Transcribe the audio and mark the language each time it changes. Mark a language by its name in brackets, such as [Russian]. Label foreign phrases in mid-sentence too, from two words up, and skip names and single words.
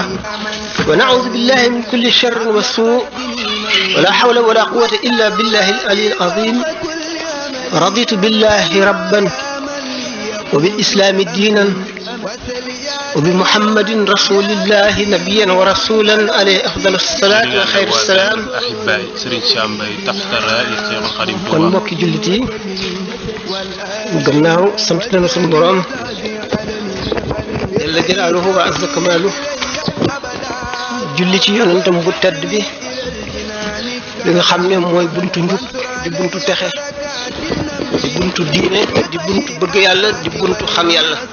[Arabic] ونعوذ بالله من كل شر وسوء ولا حول ولا قوة إلا بالله العلي العظيم. رضيت بالله ربا وبالإسلام دينا وبمحمد رسول الله نبيا ورسولا عليه أفضل الصلاة وخير السلام. [Wolof] kon mbokki jullit yi gannaaw sant nañu suñu borom [Arabic] جل جلاله وعز كماله [Wolof] julli ci yonentam bu tedd bi li nga xam ne mooy buntu njub di buntu texe di buntu diine di buntu bëgg yàlla di buntu xam yàlla.